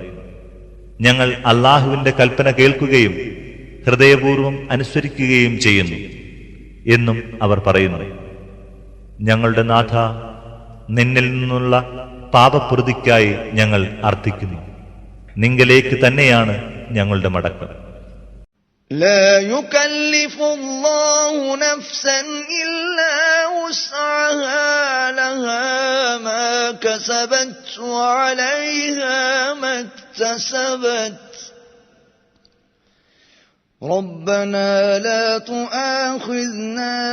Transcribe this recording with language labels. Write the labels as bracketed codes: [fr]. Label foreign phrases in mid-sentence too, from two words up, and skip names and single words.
[ml] ഞങ്ങൾ അല്ലാഹുവിന്റെ കൽപ്പന കേൾക്കുകയും ഹൃദയപൂർവ്വം അനുസരിക്കുകയും ചെയ്യുന്നു എന്നും അവർ പറയുന്നു. ഞങ്ങളുടെ നാഥ, നിന്നിൽ നിന്നുള്ള പാപപ്രതിക്കായി ഞങ്ങൾ അർത്ഥിക്കുന്നു. നിങ്കലേക്ക് തന്നെയാണ് ഞങ്ങളുടെ മടക്കം. [ar] لا يكلف الله نفسا إلا وسعها لها ما كسبت وعليها ما اكتسبت ربنا لا تؤاخذنا